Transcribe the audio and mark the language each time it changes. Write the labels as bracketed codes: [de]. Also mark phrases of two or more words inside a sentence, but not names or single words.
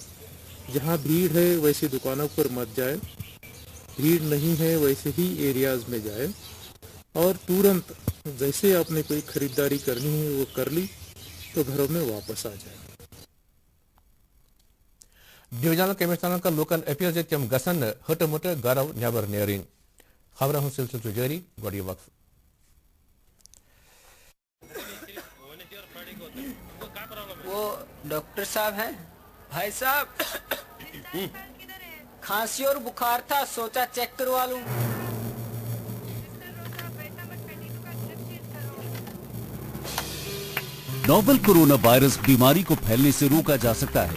[hi] जहाँ भीड़ है वैसी दुकानों पर मत जाए, भीड़ नहीं है वैसे ही एरियाज में जाए, और तुरंत जैसे आपने कोई खरीदारी करनी है वो कर ली तो घरों में वापस आ जाए। [en] divisional commissioner [ks] का लोकन अपील जे तम गसन हट मुट गरव नबर नेरिन। खबर हुं सिलसिल जारी गोड़ी वक्फ। [hi] वो डॉक्टर साहब हैं? भाई साहब खांसी और बुखार था, सोचा चेक करवा लूं। [en] novel corona virus [hi] बीमारी को फैलने से रोका जा सकता है।